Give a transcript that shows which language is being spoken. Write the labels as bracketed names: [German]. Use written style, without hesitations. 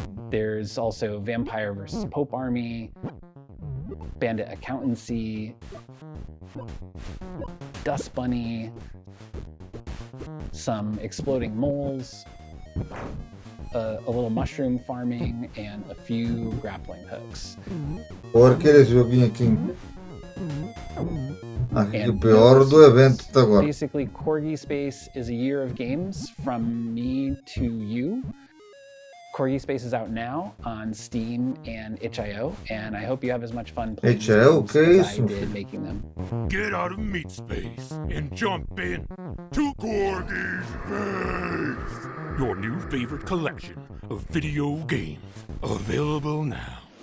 [English] There's also Vampire vs. Pope Army, Bandit Accountancy, Dust Bunny, some exploding moles, a little mushroom farming, and a few grappling hooks. [Portuguese] Olha aquele joguinho aqui. Aqui o pior do evento até agora. [English] Basically, Corgi Space is a year of games from me to you. Corgi Space is out now on Steam and itch.io, and I hope you have as much fun playing these games as I did making them. Get out of meat space and jump in to Corgi Space, your new favorite collection of video games, available now.